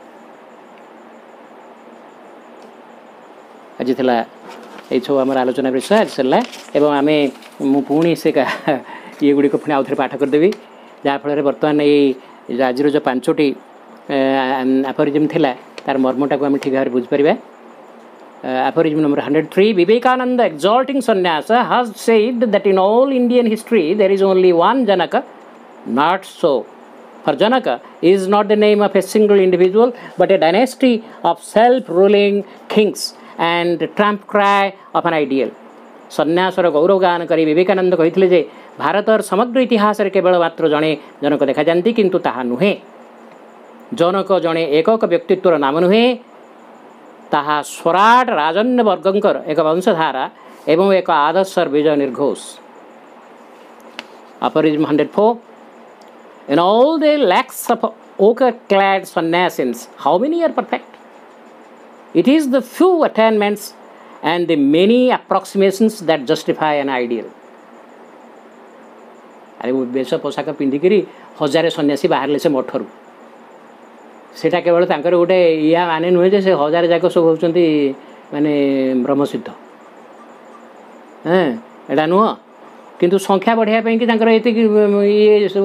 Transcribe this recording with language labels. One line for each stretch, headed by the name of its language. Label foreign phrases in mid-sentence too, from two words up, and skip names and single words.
Odia: ଆଜି ଥିଲା ଏଇସବୁ ଆମର ଆଲୋଚନା ବିଷୟ ଆଜି ସରିଲା। ଏବଂ ମୁଁ ପୁଣି ସେ ଇଏ ଗୁଡ଼ିକ ପୁଣି ଆଉଥରେ ପାଠ କରିଦେବି, ଯାହାଫଳରେ ବର୍ତ୍ତମାନ ଏଇ ଆଜିର ଯେଉଁ 5ଟି ଆଫୋରିଜିମ୍ ଥିଲା ତାର ମର୍ମଟାକୁ ଆମେ ଠିକ୍ ଭାବରେ ବୁଝିପାରିବା।
English: Aphorism number 103, Vivekananda exalting sannyasa has said that in all Indian history there is only one Janaka. Not so. For Janaka is not the name of a single individual but a dynasty of self-ruling kings and trump cry of an ideal.
Odia: ସନ୍ନ୍ୟାସର ଗୌରବ ଗାନ କରି ବିବେକାନନ୍ଦ କହିଥିଲେ ଯେ ଭାରତର ସମଗ୍ର ଇତିହାସରେ କେବଳ ମାତ୍ର ଜଣେ ଜନକ ଦେଖାଯାନ୍ତି, କିନ୍ତୁ ତାହା ନୁହେଁ। ଜନକ ଜଣେ ଏକକ ବ୍ୟକ୍ତିତ୍ୱର ନାମ ନୁହେଁ, ତାହା ସ୍ୱରାଟ ରାଜନ୍ୟ ବର୍ଗଙ୍କର ଏକ ବଂଶଧାରା ଏବଂ ଏକ ଆଦର୍ଶର ବିଜୟ ନିର୍ଘୋଷ।
English: Aphorism 104, in all the lakhs of ochre-clad sannyasins, how many are perfect? It is the few attainments and the many approximations that justify an ideal.
Odia: ଆରେ ବେଶ ପୋଷାକ ପିନ୍ଧିକିରି ହଜାରେ ସନ୍ନ୍ୟାସୀ ବାହାରିଲେ ସେ ମଠରୁ, ସେଇଟା କେବଳ ତାଙ୍କର ଗୋଟେ ମାନେ ନୁହେଁ ଯେ ସେ ହଜାର ଯାକ ସବୁ ହେଉଛନ୍ତି ମାନେ ବ୍ରହ୍ମସିଦ୍ଧ। ଏଇଟା ନୁହଁ, କିନ୍ତୁ ସଂଖ୍ୟା ବଢ଼ାଇବା ପାଇଁକି ତାଙ୍କର ଏତିକି ଇଏ ସବୁ।